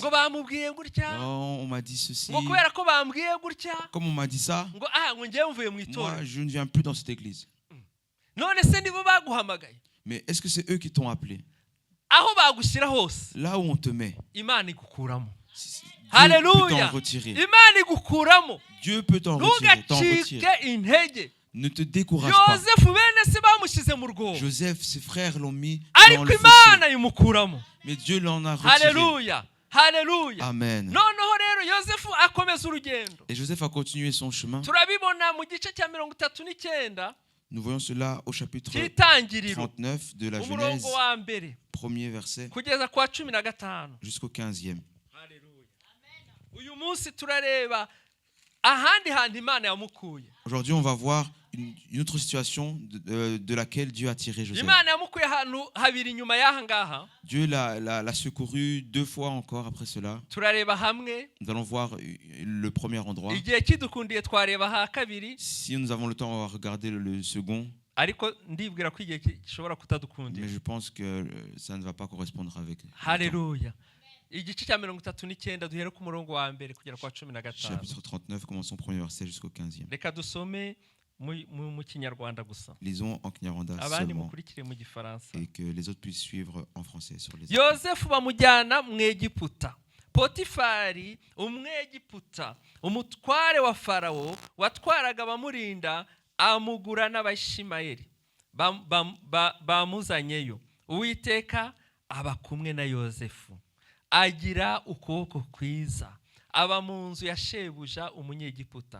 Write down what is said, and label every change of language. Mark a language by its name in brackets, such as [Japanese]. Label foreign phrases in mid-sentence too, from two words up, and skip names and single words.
[Kinyarwanda] ngo bamubwiye gutya, [French] Oh, on m'a dit ceci. [Kinyarwanda] ngo kubera ko bambwiye gutya, [French] Comme on m'a dit ça, [Kinyarwanda] ngo ngo ngewe mvuye mu [French] moi, [Kinyarwanda] itorero. [French] je ne viens plus dans cette église. [Kinyarwanda] None se nibo baguhamagaye? [French] Mais est-ce que c'est eux qui t'ont appelé? [Kinyarwanda] Aho bagushyira hose [French] Là où on te met, [Kinyarwanda] Imana igukuramo. [French] Dieu peut [Kinyarwanda] Haleluya. [French] t'en retirer. [Kinyarwanda] Imana igukuramo. [French] Dieu peut t'en retirer. [Kinyarwanda] Ntugacike intege. [French] Ne te décourage pas. [Kinyarwanda] Yozefu bene se bamushyize mu rwobo, [French] Joseph, ses frères l'ont mis dans [Kinyarwanda] ariko [French] le [Kinyarwanda] Imana [French] fossé. [Kinyarwanda] imukuramo. [French] Mais Dieu l'en a retiré. [Kinyarwanda] Haleluya. Haleluya. Amen. Noneho rero Yozefu akomeza urugendo. [French] Et Joseph a continué son chemin. [Kinyarwanda] Turabibona mu gice cya 39 [French] Nous voyons cela au chapitre [Kinyarwanda] cy'itangiriro [French] 39 de la Genèse, [Kinyarwanda] umurongo wa mbere [French] premier verset, [Kinyarwanda] kugeza kwa 15. [French] jusqu'au 15e. [Kinyarwanda] Haleluya. Uyu munsi turareba ahandi hantu Imana yamukuye. [French] Aujourd'hui, on va voir une autre situation de laquelle Dieu a tiré Joseph. [Kinyarwanda] Imana yamukuye ahantu habiri nyuma y'aha ngaha. [French] Dieu l'a secouru 2 fois encore après cela. [Kinyarwanda] Turareba hamwe, [French] Nous allons voir le premier endroit. [Kinyarwanda] igihe kidukundiye twareba ha kabiri, [French] Si nous avons le temps, on va regarder le second. [Kinyarwanda] ariko ndibwira ko igihe gishobora kutadukundira. [French] Mais je pense que ça ne va pas correspondre avec le temps. [Kinyarwanda] Haleluya. Igice cya 39 duhere ku murongo wa mbere kugera kwa 15. [French] Chapitre 39, commençons au premier verset jusqu'au 15e. [Kinyarwanda] Reka dusome mu kinyarwanda gusa, [French] Lisons en Kinyarwanda [Kinyarwanda] abandi [French] seulement [Kinyarwanda] mukurikire mu gifaransa. [French] et que les autres puissent suivre en français sur les [Kinyarwanda] Yozefu bamujyana mu Egiputa. Potifari umwegiputa, umutware wa Farawo watwaraga abamurinda, amugura n'Abishimayeli bamuzanyeyo. Uwiteka aba kumwe na Yozefu, agira ukuboko kwiza, aba mu nzu ya shebuja umunyegiputa.